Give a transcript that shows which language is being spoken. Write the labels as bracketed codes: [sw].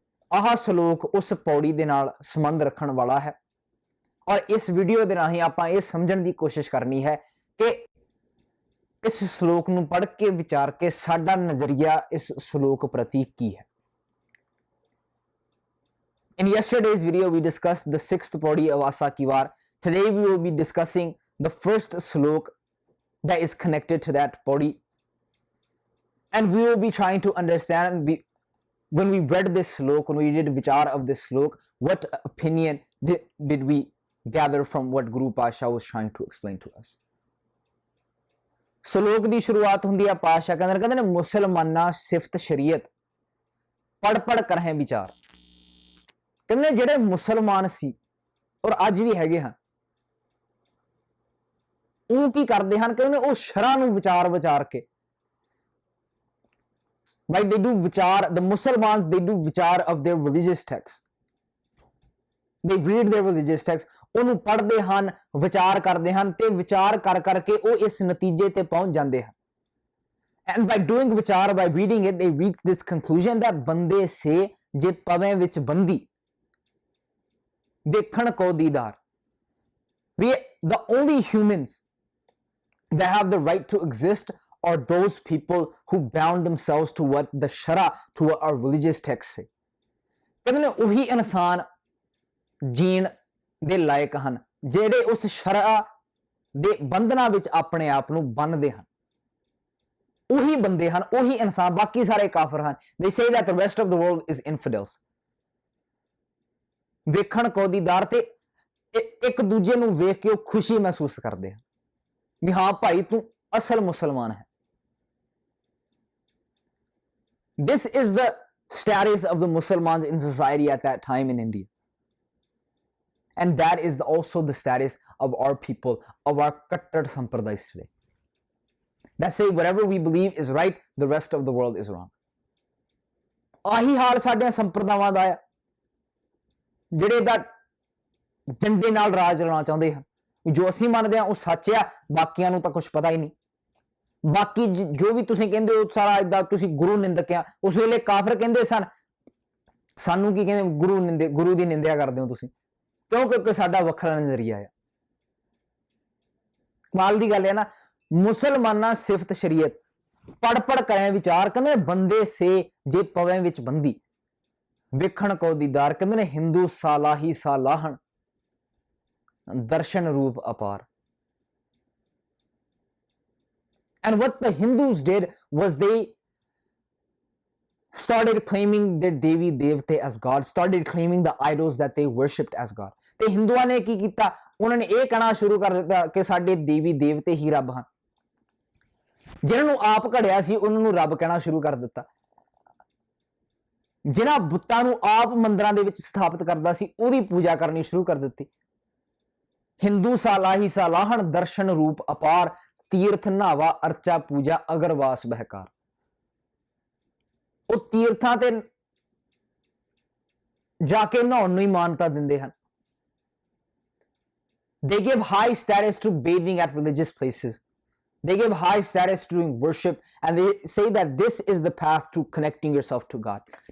[pa] ਆਹ ਸ਼ਲੋਕ ਉਸ ਪੌੜੀ ਦੇ ਨਾਲ ਸੰਬੰਧ ਰੱਖਣ ਵਾਲਾ ਹੈ ਔਰ ਇਸ ਵੀਡੀਓ ਦੇ ਰਾਹੀਂ ਆਪਾਂ ਇਹ ਸਮਝਣ ਦੀ ਕੋਸ਼ਿਸ਼ ਕਰਨੀ ਹੈ ਕਿ ਇਸ ਸ਼ਲੋਕ ਨੂੰ ਪੜ੍ਹ ਕੇ ਵਿਚਾਰ ਕੇ ਸਾਡਾ ਨਜ਼ਰੀਆ ਇਸ ਸ਼ਲੋਕ ਪ੍ਰਤੀ ਕੀ ਹੈ। [en] In yesterday's video, we discussed the 6th paudi of Asa Ki War. Today, we will be discussing the first slok that is connected to that paudi. And we will be trying to understand, when we read this slok, when we did vichar of this slok, what opinion did we gather from what Guru Pasha was trying to explain to us. [pa] slok ਦੀ ਸ਼ੁਰੂਆਤ ਹੁੰਦੀ ਹੈ ਪਾਸ਼ਾ ਕਹਿੰਦੇ ਨੇ ਮੁਸਲਮਾਨਾ ਸਿਫਤ ਸ਼ਰੀਅਤ ਪੜ ਪੜ ਕਰਹਿ ਵਿਚਾਰ। ਕਹਿੰਦੇ ਜਿਹੜੇ ਮੁਸਲਮਾਨ ਸੀ ਔਰ ਅੱਜ ਵੀ ਹੈਗੇ ਹਨ ਉਹ ਕੀ ਕਰਦੇ ਹਨ, ਕਹਿੰਦੇ ਉਹ ਸ਼ਰਅ ਨੂੰ ਵਿਚਾਰ ਕੇ [en] like they do vichar, the Muslims they do vichar of their religious texts. They read their religious texts, [pa] ਉਹਨੂੰ ਪੜ੍ਹਦੇ ਹਨ, ਵਿਚਾਰ ਕਰਦੇ ਹਨ ਤੇ ਵਿਚਾਰ ਕਰ ਕਰਕੇ ਉਹ ਇਸ ਨਤੀਜੇ ਤੇ ਪਹੁੰਚ ਜਾਂਦੇ ਹਨ। [en] And by doing vichar, by reading it, they reach this conclusion that [pa] ਬੰਦੇ ਸੇ ਜੇ ਪਵੇਂ ਵਿੱਚ ਬੰਦੀ ਦੇਖਣ ਕੋ ਦੀਦਾਰ। [en] We, the only humans that have the right to exist are those people who bound themselves to what the shara, to what our religious texts say. [pa] ਕਹਿੰਦੇ ਨੇ ਉਹੀ ਇਨਸਾਨ ਜੀਣ ਦੇ ਲਾਇਕ ਹਨ ਜਿਹੜੇ ਉਸ ਸ਼ਰਾ ਦੇ ਬੰਧਨਾਂ ਵਿੱਚ ਆਪਣੇ ਆਪ ਨੂੰ ਬੰਨ੍ਹਦੇ ਹਨ। ਉਹੀ ਬੰਦੇ ਹਨ, ਉਹੀ ਇਨਸਾਨ, ਬਾਕੀ ਸਾਰੇ ਕਾਫਰ ਹਨ। [en] They say that the rest of the world is infidels. [pa] ਵੇਖਣ ਕੋ ਦੀਦਾਰ ਤੇ ਇੱਕ ਦੂਜੇ ਨੂੰ ਵੇਖ ਕੇ ਉਹ ਖੁਸ਼ੀ ਮਹਿਸੂਸ ਕਰਦੇ ਹਨ ਵੀ ਹਾਂ ਭਾਈ ਤੂੰ ਅਸਲ ਮੁਸਲਮਾਨ ਹੈ। [en] This is the status of the Muslims in society at that time in India. And that is also the status of our people, of our Kattar Sampradayas today. That say whatever we believe is right, the rest of the world is wrong. [pa] ਆਹੀ ਹਾਲ ਸਾਡੀਆਂ ਸੰਪਰਦਾਵਾਂ ਦਾ ਆ, ਜਿਹੜੇ ਦਾ ਡੰਡੇ ਨਾਲ ਰਾਜ ਚਲਾਉਣਾ ਚਾਹੁੰਦੇ ਹਨ। ਜੋ ਅਸੀਂ ਮੰਨਦੇ ਹਾਂ ਉਹ ਸੱਚ ਆ, ਬਾਕੀਆਂ ਨੂੰ ਤਾਂ ਕੁਝ ਪਤਾ ਹੀ ਨਹੀਂ। ਬਾਕੀ ਜੋ ਵੀ ਤੁਸੀਂ ਕਹਿੰਦੇ ਹੋ ਸਾਰਾ ਇਦਾਂ ਤੁਸੀਂ ਗੁਰੂ ਨਿੰਦਕ ਆ। ਉਸ ਵੇਲੇ ਕਾਫਰ ਕਹਿੰਦੇ ਸਨ, ਸਾਨੂੰ ਕੀ ਕਹਿੰਦੇ, ਗੁਰੂ ਦੀ ਨਿੰਦਿਆ ਕਰਦੇ ਹੋ ਤੁਸੀਂ, ਕਿਉਂ? ਕਿਉਂਕਿ ਸਾਡਾ ਵੱਖਰਾ ਨਜ਼ਰੀਆ ਆ। ਕਮਾਲ ਦੀ ਗੱਲ ਹੈ ਨਾ। ਮੁਸਲਮਾਨਾਂ ਸਿਫਤ ਸ਼ਰੀਅਤ ਪੜ ਕਰੇ ਵਿਚਾਰ, ਕਹਿੰਦੇ ਬੰਦੇ ਸੇ ਜੇ ਪਵੇਂ ਵਿੱਚ ਬੰਦੀ, ਵੇਖਣ ਕੋ ਦੀਦਾਰ, ਕਹਿੰਦੇ ਨੇ ਹਿੰਦੂ ਸਾਲਾਹੀ ਸਾਲਾਹਣ, ਦਰਸ਼ਨ ਰੂਪ ਅਪਾਰ। [en] And what the Hindus did was they started claiming their Devi Devte as God, started claiming the idols that they worshipped as God. [pa] ਤੇ ਹਿੰਦੂਆਂ ਨੇ ਕੀ ਕੀਤਾ? ਉਹਨਾਂ ਨੇ ਇਹ ਕਹਿਣਾ ਸ਼ੁਰੂ ਕਰ ਦਿੱਤਾ ਕਿ ਸਾਡੇ ਦੇਵੀ ਦੇਵਤੇ ਹੀ ਰੱਬ ਹਨ। ਜਿਨ੍ਹਾਂ ਨੂੰ ਆਪ ਘੜਿਆ ਸੀ ਉਹਨਾਂ ਨੂੰ ਰੱਬ ਕਹਿਣਾ ਸ਼ੁਰੂ ਕਰ ਦਿੱਤਾ। ਜਿਨ੍ਹਾਂ ਬੁੱਤਾਂ ਨੂੰ ਆਪ ਮੰਦਰਾਂ ਦੇ ਵਿੱਚ ਸਥਾਪਿਤ ਕਰਦਾ ਸੀ ਉਹਦੀ ਪੂਜਾ ਕਰਨੀ ਸ਼ੁਰੂ ਕਰ ਦਿੱਤੀ। ਹਿੰਦੂ ਸਾਲਾਹੀ ਸਾਲਾਹਣ, ਦਰਸ਼ਨ ਰੂਪ ਅਪਾਰ, ਤੀਰਥ ਨਾਵਾ ਅਰਚਾ ਪੂਜਾ, ਅਗਰਵਾਸ ਬਹਿਕਾਰ। ਉਹ ਤੀਰਥਾਂ ਤੇ ਜਾ ਕੇ ਨਹਾਉਣ ਨੂੰ ਹੀ ਮਾਨਤਾ ਦਿੰਦੇ ਹਨ। [en] They give high status to bathing at religious places. They give high status to doing worship, and they say that this is the path to connecting yourself to God.